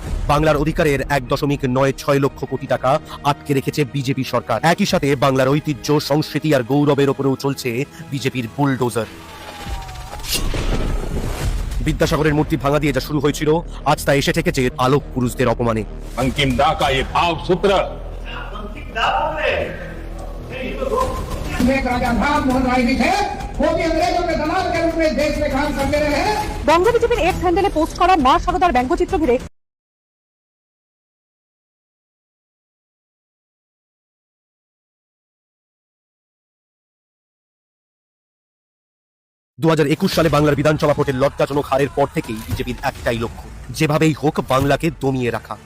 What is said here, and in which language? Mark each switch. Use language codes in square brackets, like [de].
[bn] বাংলার অধিকারের 1.96 লক্ষ কোটি টাকা আটকে রেখেছে বিজেপি সরকার। একই সাথে বাংলার ঐতিহ্য, সংস্কৃতি আর গৌরবের উপরেও চলছে বিজেপির বুলডোজার। বিদ্যাসাগরের মূর্তি ভাঙা দিয়ে যা শুরু হয়েছিল, আজ তা এসে ঠেকেছে আলোক পুরুষদের অপমানে। [hi] अंतिम दा का ये भाव सूत्र एक राजा था मोहन राय जी थे, वो भी अंग्रेजों के दलाल के रूप में देश में काम करते रहे हैं। [bn] বঙ্গ বিজেপির এক্স হ্যান্ডেলে পোস্ট করা মা সারদার ব্যঙ্গচিত্র ঘিরে 2021 সালে বাংলার বিধানসভা ভোটের লজ্জাজনক হারের পর থেকেই বিজেপির একটাই লক্ষ্য, যেভাবেই হোক বাংলাকে দমিয়ে রাখা।